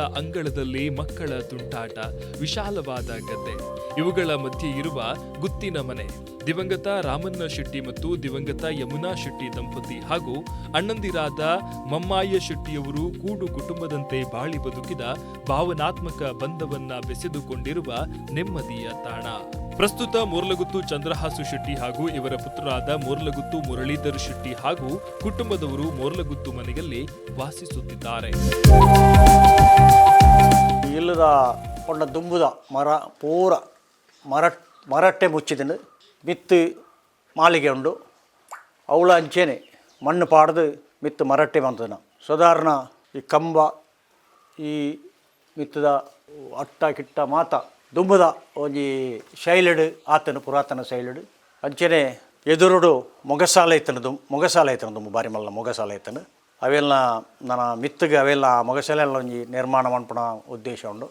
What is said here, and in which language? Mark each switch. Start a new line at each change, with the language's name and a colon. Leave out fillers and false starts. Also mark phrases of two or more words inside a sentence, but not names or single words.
Kannada: ಅಂಗಳದಲ್ಲಿ ಮಕ್ಕಳ ತುಂಟಾಟ, ವಿಶಾಲವಾದ ಗದ್ದೆ, ಇವುಗಳ ಮಧ್ಯೆ ಇರುವ ಗುತ್ತಿನ ಮನೆ ದಿವಂಗತ ರಾಮಣ್ಣ ಶೆಟ್ಟಿ ಮತ್ತು ದಿವಂಗತ ಯಮುನಾ ಶೆಟ್ಟಿ ದಂಪತಿ ಹಾಗೂ ಅಣ್ಣಂದಿರಾದ ಮಮ್ಮಾಯ ಶೆಟ್ಟಿಯವರು ಕೂಡು ಕುಟುಂಬದಂತೆ ಬಾಳಿ ಬದುಕಿದ ಭಾವನಾತ್ಮಕ ಬಂಧವನ್ನ ಬೆಸೆದುಕೊಂಡಿರುವ ನೆಮ್ಮದಿಯ ತಾಣ. ಪ್ರಸ್ತುತ ಮೋರ್ಲಗುತ್ತು ಚಂದ್ರಹಾಸು ಶೆಟ್ಟಿ ಹಾಗೂ ಇವರ ಪುತ್ರರಾದ ಮೋರ್ಲಗುತ್ತು ಮುರಳೀಧರ್ ಶೆಟ್ಟಿ ಹಾಗೂ ಕುಟುಂಬದವರು ಮೋರ್ಲಗುತ್ತು ಮನೆಯಲ್ಲಿ ವಾಸಿಸುತ್ತಿದ್ದಾರೆ.
Tulu: ಇಲ್ಲದ ಕೊಂಡ ದುಂಬುದ ಮರ ಪೂರ ಮರಟ್ಟೆ ಮುಚ್ಚಿದನು ಮಿತ್ತು ಮಾಳಿಗೆ ಉಂಡು ಅವಳ ಅಂಚೆನೆ ಮಣ್ಣು ಪಾಡ್ದು ಮಿತ್ತು ಮರಟ್ಟೆ ಬಂದನ ಸಾಧಾರಣ ಈ ಕಂಬ ಈ ಮಿತ್ತದ ಅಟ್ಟ ಕಿಟ್ಟ ಮಾತ ದುಂಬುದ ಒಂಜಿ ಶೈಲಡ್ ಆತನು ಪುರಾತನ ಶೈಲಡ್ ಅಂಚೆನೆ ಎದುರುಡು ಮೊಗಸಾಲ ಐತನು ದುಂಬು ಬಾರಿ ಮಲ್ಲ ಮೊಗಸಾಲ ಐತನು ಅವೆಲ್ಲ ನನ್ನ ಮಿತ್ತಿಗೆ ಅವೆಲ್ಲ ಮೊಗಸಾಲ ಎಲ್ಲ ಒಂಜಿ ನಿರ್ಮಾಣ ಮಾಡ್ಪಣ ಉದ್ದೇಶ ಉಂಡು.